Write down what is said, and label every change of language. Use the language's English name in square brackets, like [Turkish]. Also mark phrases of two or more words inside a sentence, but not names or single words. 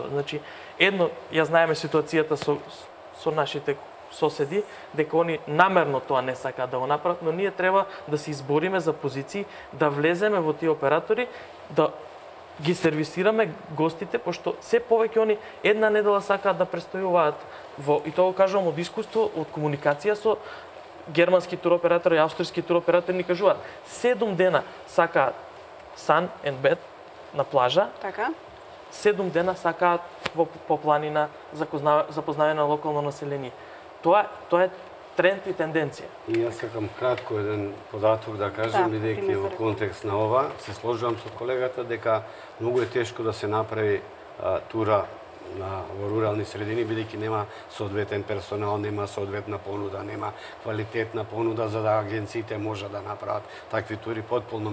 [Macedonian] Значи, ја знаеме ситуацијата со нашите соседи, дека они намерно тоа не сакаат да го направат, но ние треба да се избориме за позиции, да влеземе во тие оператори, да ги сервисираме гостите, пошто се повеќе они една недела сакаат да престојуваат и тоа го кажувам од искуство, од комуникација со германски туроператори, австрийски туроператори ни кажуваат 7 дена сакаат [English] sun and bed [Macedonian] на плажа. Така. 7 дена сакаат по планина запознавање на локално население. Тоа е тренд и тенденција. И јас сакам кратко еден податок да кажем, бидејќи во контекст на ова, се сложувам со колегата дека многу е тешко да се направи тура во рурални средини, бидејќи нема соодветен персонал, нема соодветна понуда, нема квалитетна понуда за да агенциите може да направат такви тури потполно.